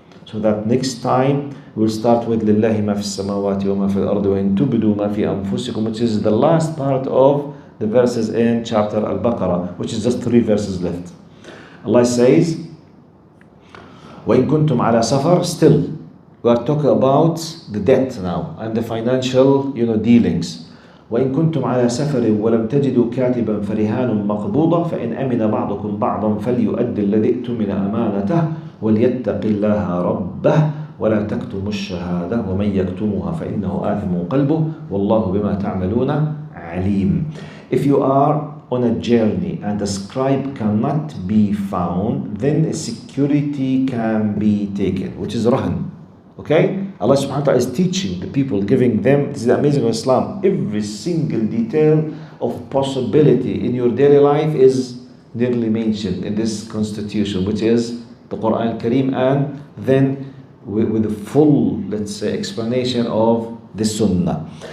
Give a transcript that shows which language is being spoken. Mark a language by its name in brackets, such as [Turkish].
[English] So that next time we'll start with [Arabic] لله ما في السماوات وما في الأرض وإن تبدوا ما في أنفسكم, [English] which is the last part of the verses in chapter alBaqarah, which is just 3 verses left. Allah says, [Arabic] وإن كنتم على سفر, [English] still we are talking about the debt now and the financial dealings. [Arabic] وإن كنتم على سفر ولم تجدوا كاتبا فرهان مقبوضة فإن أمن بعضكم بعضا فليؤدي الذي اؤتمن أمانته وليتق الله ربه ولا تكتموا الشهادة ومن يكتمها فإنه آثم قلبه والله بما تعملون عليم. [English] If you are on a journey and a scribe cannot be found, then security can be taken, which is rahan. Okay? Allah subhanahu wa ta'ala is teaching the people, giving them, this is the amazing of Islam, every single detail of possibility in your daily life is nearly mentioned in this constitution, which is the Quran al-Kareem, and then with the full, let's say, explanation of the Sunnah.